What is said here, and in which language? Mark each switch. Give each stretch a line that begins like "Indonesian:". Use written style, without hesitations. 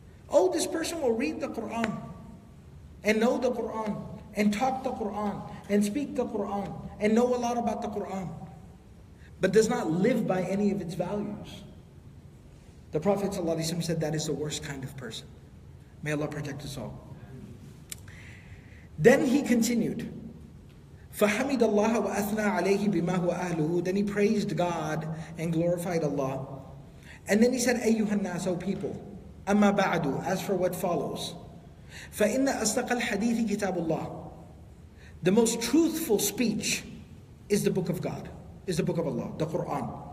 English: Oh, this person will read the Quran and know the Quran and talk the Quran and speak the Quran and know a lot about the Quran, but does not live by any of its values. The Prophet ﷺ said that is the worst kind of person. May Allah protect us all. Then he continued,
Arabic: فَحَمِدَ اللَّهَ وَأَثْنَى عَلَيْهِ بِمَا هُوَ أَهْلُهُ.
English: Then he praised God and glorified Allah. And then he said,
Arabic: أَيُّهَا النَّاسُ,
English: O people,
Arabic: أَمَّا بَعْدُ,
English: as for what follows,
Arabic: فَإِنَّ أَصْدَقَ الْحَدِيثِ كِتَابُ اللَّهِ.
English: The most truthful speech is the book of God, is the book of Allah, the Quran.